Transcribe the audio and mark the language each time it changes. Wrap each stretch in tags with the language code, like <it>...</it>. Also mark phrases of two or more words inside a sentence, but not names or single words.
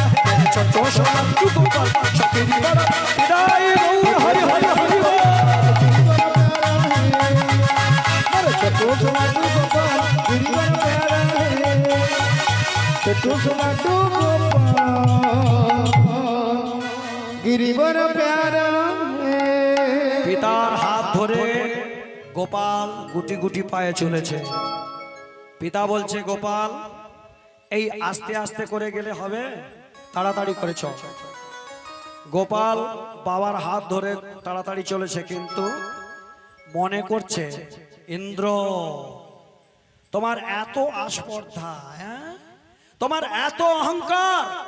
<hi>मेरे छोटो लाडू गोपाल सखीरी बड़ राई गौर हरि हरि हरि बोल। मेरे छोटो लाडू गोपाल गिरिवर प्यारा है छोटो लाडू गोपाल गिरिवर प्यारा है</hi> <bn>পিতার হাত ধরে গোপাল গুটি গুটি পায়ে চলেছে। পিতা বলছে গোপাল এই আস্তে আস্তে করে গেলে হবে, তাড়াতাড়ি করে চল। গোপাল বাবার হাত ধরে তাড়াতাড়ি চলেছে, কিন্তু মনে করছে ইন্দ্র তোমার এত আস্পর্ধা, হ্যাঁ তোমার এত অহংকার,</bn>